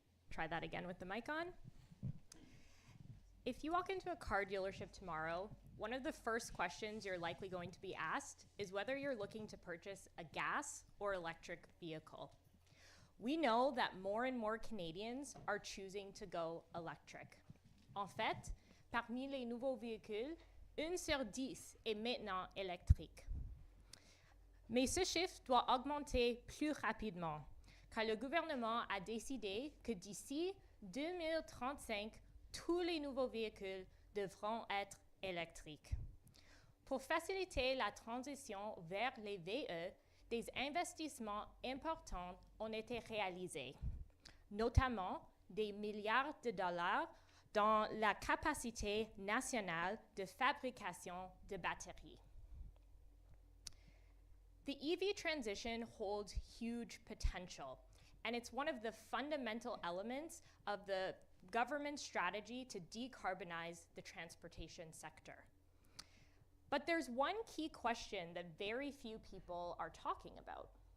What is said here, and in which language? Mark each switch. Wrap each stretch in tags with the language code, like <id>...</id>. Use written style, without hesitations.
<en>Try that again with the mic on. If you walk into a car dealership tomorrow, one of the first questions you're likely going to be asked is whether you're looking to purchase a gas or electric vehicle. We know that more and more Canadians are choosing to go electric.</en> <fr>En fait, parmi les nouveaux véhicules, 1 sur 10 est maintenant électrique. Mais ce chiffre doit augmenter plus rapidement, car le gouvernement a décidé que d'ici 2035, tous les nouveaux véhicules devront être électriques. Pour faciliter la transition vers les VE, des investissements importants ont été réalisés, notamment des milliards de dollars dans la capacité nationale de fabrication de batteries.</fr> <en>The EV transition holds huge potential, and it's one of the fundamental elements of the government strategy to decarbonize the transportation sector. But there's one key question that very few people are talking about.</en>